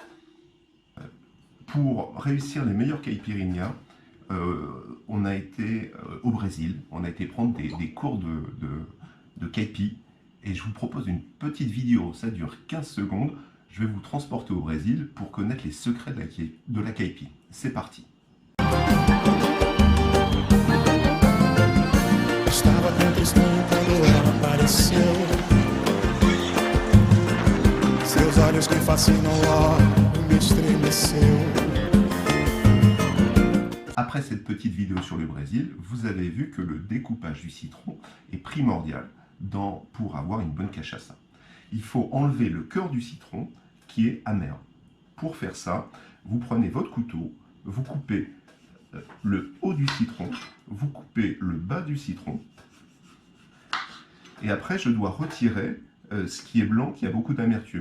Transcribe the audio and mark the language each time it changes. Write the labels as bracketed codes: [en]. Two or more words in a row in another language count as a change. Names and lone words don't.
[fr] Pour réussir les meilleurs caipirinhas, on a été au Brésil, on a été prendre des cours de caipi. Et je vous propose une petite vidéo, ça dure 15 secondes. Je vais vous transporter au Brésil pour connaître les secrets de la caipi. C'est parti. [pt] Estava tão distante quando ela apareceu. Seus olhos que fascinam logo me estremeceu. [fr] Après cette petite vidéo sur le Brésil, vous avez vu que le découpage du citron est primordial pour avoir une bonne cachaça. Il faut enlever le cœur du citron qui est amer. Pour faire ça, vous prenez votre couteau, vous coupez le haut du citron, vous coupez le bas du citron, et après je dois retirer ce qui est blanc, qui a beaucoup d'amertume.